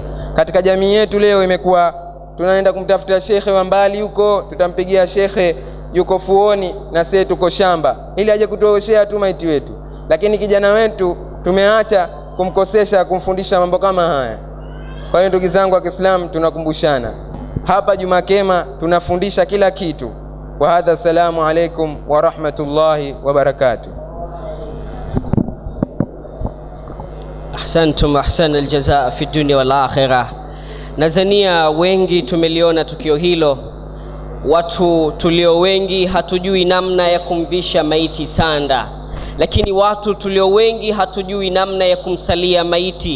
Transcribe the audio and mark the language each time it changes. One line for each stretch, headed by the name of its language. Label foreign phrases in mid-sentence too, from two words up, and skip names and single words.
Swahili: Katika jamii yetu leo imekuwa tunaenda kumtafuta shekhe wa mbali huko, tutampigia shekhe yuko fuoni na sisi tuko shamba ili aje kutuoshea tu maiti wetu. Lakini kijana wetu tumeacha kumkosesha kumfundisha mambo kama haya. Kwa hiyo ndugu zangu wa Kiislamu, tunakumbushana hapa Jumakema tunafundisha kila kitu.
Arabic: وهذا، السلام عليكم ورحمة الله وبركاته. أحسنتم أحسن الجزاء في الدنيا والآخرة.
Swahili: Nazania wengi tumeliona tukio hilo. Watu tulio wengi hatujui namna ya kumvisha maiti sanda, lakini watu tulio wengi hatujui namna ya kumsalia maiti.